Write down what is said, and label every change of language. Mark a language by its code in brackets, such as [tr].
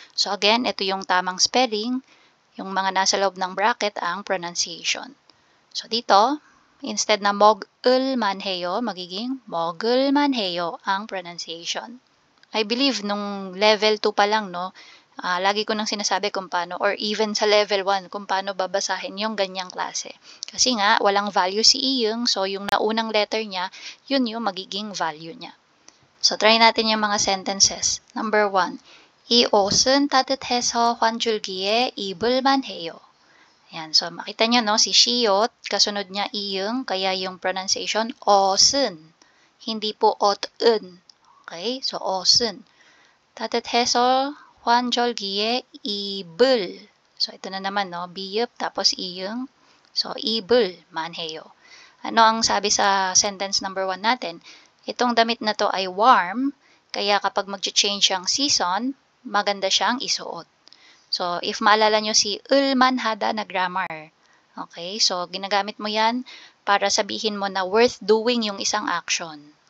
[tl] So, again, ito yung tamang spelling. Yung mga nasa loob ng bracket ang pronunciation. So, dito, instead na mog-ulman heyo, magiging mogulman heyo ang pronunciation. I believe nung level 2 pa lang, no, lagi ko nang sinasabi kung paano, or even sa level 1, kung paano babasahin yung ganyang klase. Kasi nga, walang value si iyeng, so yung naunang letter niya, yun yung magiging value niya. So, try natin yung mga sentences. [en] Number 1, [ko] 이 옷은 따뜻해서 환절기에 입을만 해요. [tl] Ayan, so makita nyo, no, si 시옷, kasunod niya iyeng, kaya yung pronunciation, 옷은, hindi po 옷은. [en] Okay, so 옷은. [ko] 따뜻해서 환절기에 입을. [tl] So, ito na naman, no? biyup, tapos iyeng. So, [ko] 입을만 해요. [tl] Ano ang sabi sa sentence number 1 natin? Itong damit na to ay warm, kaya kapag mag-change ang season, maganda siyang isuot. So, if maalala nyo si ulman hada na grammar. Okay, so ginagamit mo yan para sabihin mo na worth doing yung isang action.